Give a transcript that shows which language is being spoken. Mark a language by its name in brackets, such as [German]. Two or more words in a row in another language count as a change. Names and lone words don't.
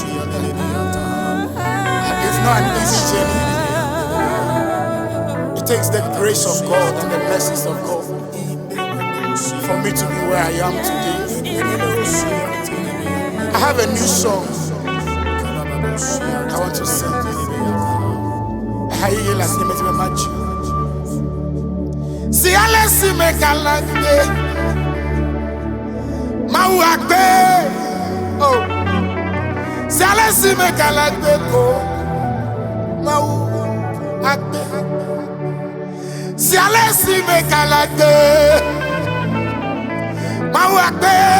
[English] It's not an easy journey. It takes the grace of God and the mercies of God for me to be where I am today. I have a new song I want to sing. [Ewe] Si alesi me kalagbe mawagbe oh si alesi me kalagbe ko mawagbe si alesi me kalagbe mawagbe